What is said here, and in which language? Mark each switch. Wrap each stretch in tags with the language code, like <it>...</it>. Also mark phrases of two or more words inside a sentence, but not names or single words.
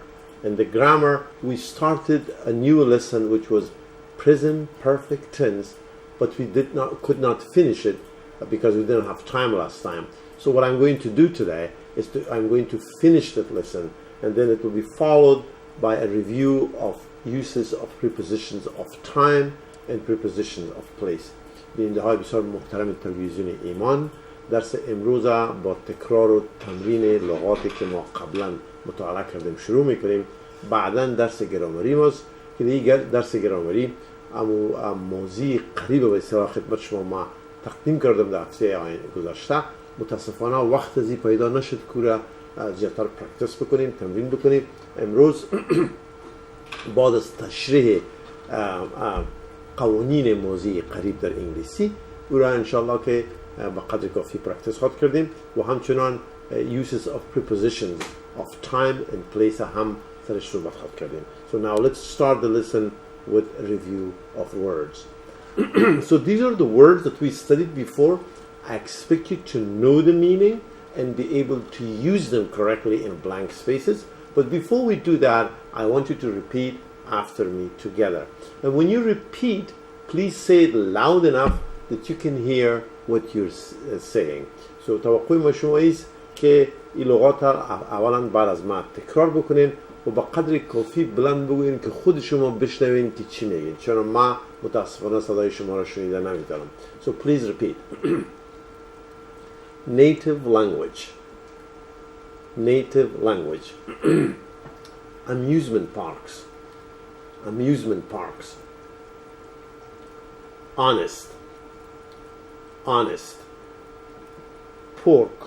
<en>And the grammar, we started a new lesson which was present perfect tense, but we could not finish it because we didn't have time last time. So what I'm going to do today is I'm going to finish that lesson, and then it will be followed by a review of uses of prepositions of time and prepositions of place.</en> <fa>بیننده های بسیار محترم تلویزیون ایمان، درس امروز با تکرار و تمرین لغاتی که ما قبلا مطالعه کردیم شروع میکنیم. بعدا درس گرامری ماست که دیگر درس گرامری موضوع قریب به اصطلاح خدمت شما ما تقدیم کردم در هفته گذشته. متاسفانه وقت ازی پیدا نشد که را زیادتر پرکتس بکنیم، تمرین بکنیم. امروز بعد از تشریح قوانین موضوع قریب در انگلیسی او را انشاءالله که به قدر کافی پرکتس خواهد کردیم و همچنان</fa> <en>uses of prepositions of time and place</en> <fa>هم سرش رو خواهد کردیم.</fa> <en>So now let's start the lesson with a review of words. So these are the words that we studied before. I expect you to know the meaning and be able to use them correctly in blank spaces. But before we do that, I want you to repeat after me together. And when you repeat, please say it loud enough that you can hear what you're saying.</en> <fa>So توقع ما شما ایست که این لغات اولا بعد از ما تکرار بکنین و با قدر کافی بلند بگوین که خود شما بشنوین که چی میگین، چون ما متاسفانه صدای شما را شنیده نمیتونم.</fa> <en>So please repeat. Native language. Native language. Amusement parks. Amusement parks. Honest. Honest. Pork.</en>